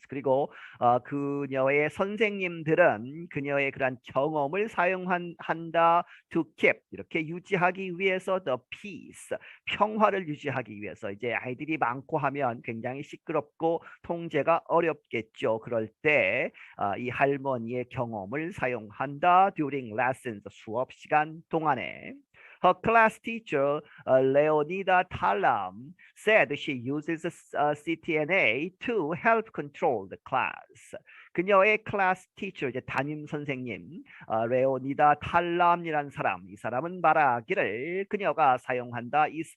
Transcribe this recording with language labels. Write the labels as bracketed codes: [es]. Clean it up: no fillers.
[ko] 그리고 그녀의 선생님들은 그녀의 그런 경험을 사용한다 [en] to keep [ko] 이렇게 유지하기 위해서 [en] the peace [ko] 평화를 유지하기 위해서 이제 아이들이 많고 하면 굉장히 시끄럽고 통제가 어렵겠죠. 그럴 때 이 할머니의 경험을 사용한다 [en] during lessons [ko] 수업 시간 동안에. [en] Her class teacher, Leonida Talam, said she uses CTNA to help control the class. [ko] 그녀의 클래스 티처, 이제 담임 선생님, 레오니다 탈람이란 사람, 이 사람은 말하기를 그녀가 사용한다.